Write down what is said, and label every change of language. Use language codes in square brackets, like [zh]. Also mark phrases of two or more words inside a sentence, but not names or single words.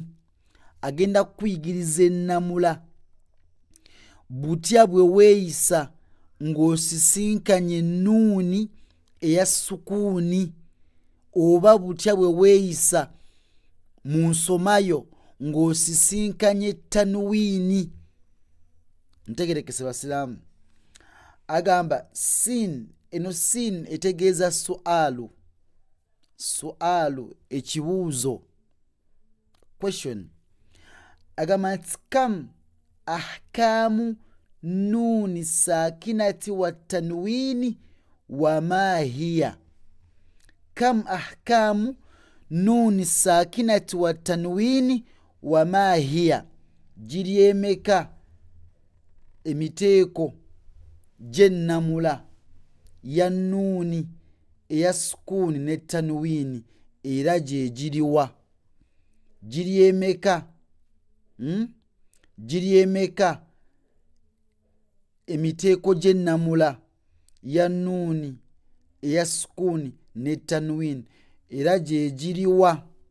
[lg] Agenda kuyigiriza ennamula butya bwe weeyisa ng'osisinkanye nuuni eya sukuuni, oba butya bwe weeyisa mu nsomayo ng'osisinkanye tanwiini. Ntegerekese basiraamu. Agamba sin, eno sin etegeeza sualu. Sualu ekibuuzo, question. Agamba nti [ar] كم أحكام النون الساكنة والتنوين وما هي. كم أحكام النون الساكنة والتنوين وما هي. [lg] Giri emeka emiteeko gy'ennamula ya nuuni eya sukuuni ne tanwiini, era gye giriwa? Giri emeka? Giri emeka emiteeko gy'ennamula ya nuuni eya sukuuni ne tanwiini, era gye giriwa?